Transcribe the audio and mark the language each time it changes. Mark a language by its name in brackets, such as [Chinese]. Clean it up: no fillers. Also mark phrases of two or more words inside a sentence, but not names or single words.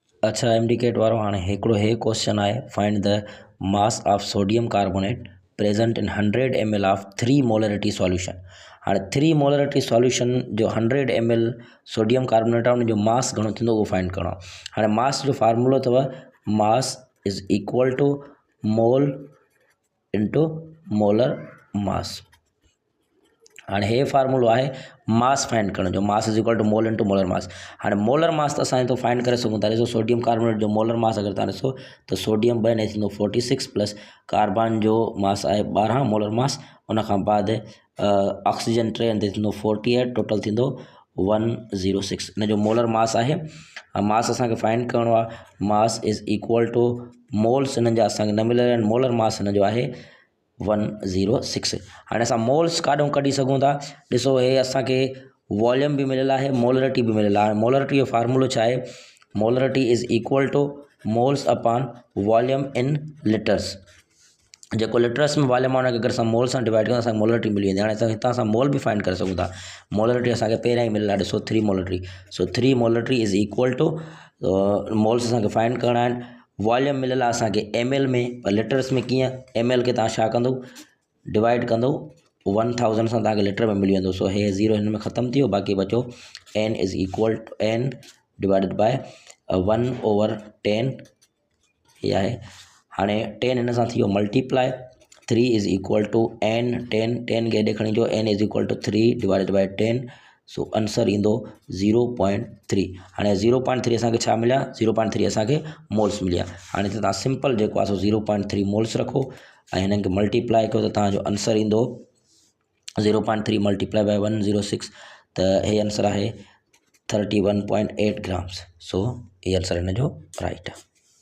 [Sindhi] अच्छा एमडीकेट वारो हाणे हिकिड़ो हे क्वेश्चन आहे [English] find the mass of sodium carbonate present in 100 ml of 3 molarity solution. [Sindhi] हाणे [English] 3 molarity solution [Sindhi] जो 100 ml [English] sodium carbonate [Sindhi] आहे उन जो मास घणो थींदो उहो फाइंड करणो आहे। हाणे मास जो फार्मूलो अथव [English] mass is equal to mole into molar mass. [Sindhi] हाणे हे फार्मूलो आहे मास फाइंड करण जो, [English] mass is equal to mole into molar mass. [Sindhi] हाणे [English] molar mass [Sindhi] त असां तो फाइंड करे सघूं था। ॾिसो [English] sodium carbonate [Sindhi] जो [English] molar mass [Sindhi] अगर तव्हां ॾिसो त सोडियम 2 ने थींदो 46 प्लस कार्बन जो मास आहे [English] 12 molar mass, [Sindhi] उन खां बाद ऑक्सीजन 3 ते थींदो 48, टोटल थींदो 106। इन जो [English] molar mass [Sindhi] आहे। मास असांखे फाइंड करणो आहे। [English] mass is equal to moles [Sindhi] इन्हनि जा असांखे न मिलियल आहिनि, [English] molar mass [Sindhi] हिन जो आहे 106। हाणे असां मोल्स काॾों कढी सघूं था। ॾिसो हे असांखे वॉल्यूम भी मिलियल आहे, मोलरिटी भी मिलियल आहे। मोलरिटी जो फार्मूलो छा आहे? [English] molarity is equal to moles upon volume in liters. [Sindhi] जेको लीटर्स में वॉल्यूम आहे उनखे अगरि असां मोल सां डिवाइड कयूं असांखे मोलरिटी मिली वेंदी। हाणे असां हितां असां मोल भी फाइंड करे सघूं था। मोलरिटी असांखे पहिरियां ई मिलियल आहे, ॾिसो 3 मोलरिटी। सो [English] 3 molarity is equal to moles [Sindhi] असांखे फाइंड करणा आहिनि। वॉल्यूम मिलियल आहे असांखे ml में, पर लीटर्स में कीअं? ml खे तव्हां छा कंदो? डिवाइड कंदो 1000 सां, तव्हांखे लीटर में मिली वेंदो। सो हे 0 हिन में ख़तमु थी वियो, बाक़ी बचो [English] n is equal to n divided by 1/10 [Sindhi] हे आहे। हाणे 10 हिन सां थी वियो मल्टीप्लाई, [English] 3 is equal to n [Sindhi] 10 खे हेॾे खणी अचो, [English] n is equal to 3 divided by 10. [Sindhi] सो आंसर ईंदो 0.3। हाणे 0.3 असांखे छा मिलिया? 0.3 असांखे मोल्स मिलिया। हाणे तव्हां सिंपल जेको आहे सो 0.3 मोल्स रखो ऐं हिननि खे मल्टीप्लाई कयो त तव्हांजो आंसर ईंदो [English] 0.3 multiply by 106, [Sindhi] त हे आंसर आहे 31.8 ग्राम्स। सो ये आंसर हिन जो राइट आहे।